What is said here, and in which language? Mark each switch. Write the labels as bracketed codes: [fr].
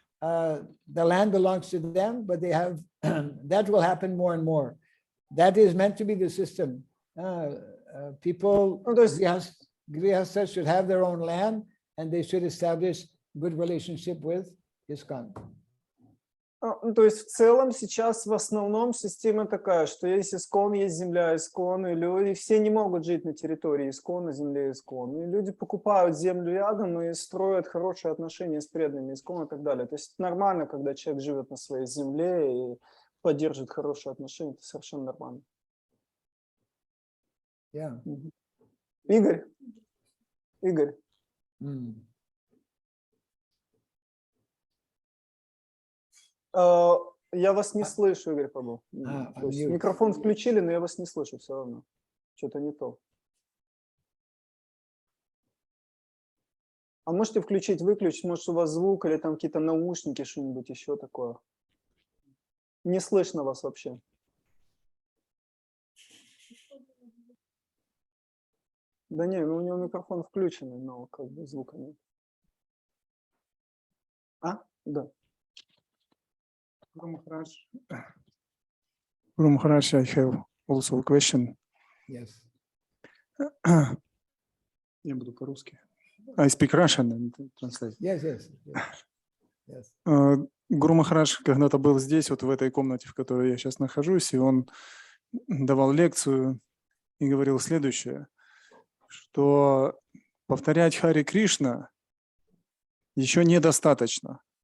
[en] The land belongs to them, but they have, that will happen more and more. That is meant to be the system. People, grihastas should have their own land, and they should establish good relationship with ISKCON. [ru] То есть в целом сейчас в основном система такая, что есть искон, есть земля искон, и люди все не могут жить на территории искона, земле искон. И люди покупают землю рядом и строят хорошие отношения с преданными искон и так далее. То есть нормально, когда человек живет на своей земле и поддерживает хорошие отношения, это совершенно нормально. [en] Yeah. [ru] Игорь? Игорь? Я вас не слышу, Игорь Павлов. То есть микрофон включили, но я вас не слышу все равно. Что-то не то. А можете включить, выключить? Может, у вас звук или там какие-то наушники, что-нибудь еще такое? Не слышно вас вообще. Да не, ну у него микрофон включенный, но как бы звука нет. А? Да. [en] Guru Maharaj, I have also a question. Yes. [ru] Я буду по-русски. [en] I speak Russian and translate. Yes. [ru] Гуру Махарадж когда-то был здесь, вот в этой комнате, в которой я сейчас нахожусь, и он давал лекцию и говорил следующее, что повторять Хари Кришна еще недостаточно.